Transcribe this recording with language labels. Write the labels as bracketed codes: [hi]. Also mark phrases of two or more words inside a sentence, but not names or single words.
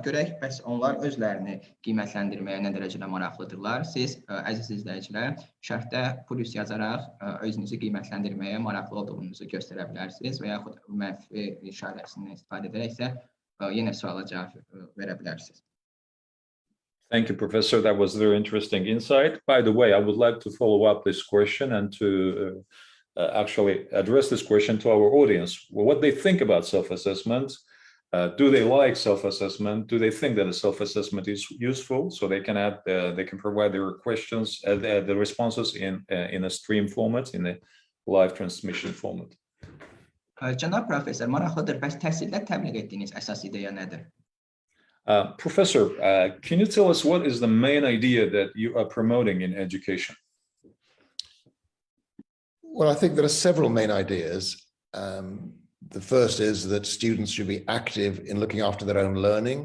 [az] Görək, bəs onlar özlərini qiymətləndirməyə nə dərəcədə maraqlıdırlar? Siz, əziz izləyicilər, şərhdə plus yazaraq özünüzü qiymətləndirməyə maraqlı olduğunuzu göstərə bilərsiniz və yaxud mənfi işarəsindən istifadə edərək isə yenə suala cavab verə bilərsiniz. [en] Thank you, Professor. That was very interesting insight. By the way, I would like to follow up this question and to actually address this question to our audience. What they think about self-assessment? Do they like self-assessment? Do they think that a self-assessment is useful? So they can provide their questions, the responses in a stream format, in a live transmission format. [az] Cənab professor, maraqlıdır. Bəs təhsildə təbliğ etdiyiniz əsas ideya nədir? [en] Professor, can you tell us what is the main idea that you are promoting in education? Well, I think there are several main ideas. The first is that students should be active in looking after their own learning.